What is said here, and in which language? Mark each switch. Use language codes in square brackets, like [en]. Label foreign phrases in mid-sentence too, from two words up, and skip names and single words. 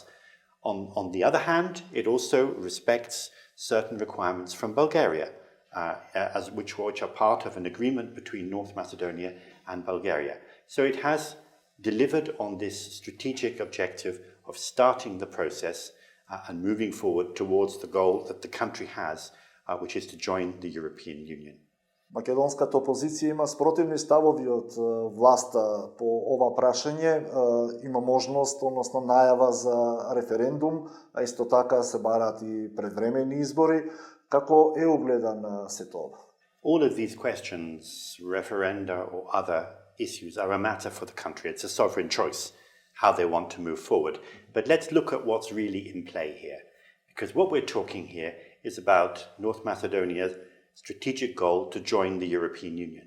[en] On the other hand, it also respects certain requirements from Bulgaria, which are part of an agreement between North Macedonia and Bulgaria. So it has delivered on this strategic objective of starting the process and moving forward towards the goal that the country has, which is to join the European Union. [mk] Македонската опозиција има спротивни ставови од власта по ова прашање, има можност, односно најава за референдум, а исто така се бараат и предвремени избори. Како е огледана сето ова? [en] All of these questions, referenda or other issues, are a matter for the country. It's a sovereign choice how they want to move forward. But let's look at what's really in play here. Because what we're talking here is about North Macedonia's strategic goal to join the European Union.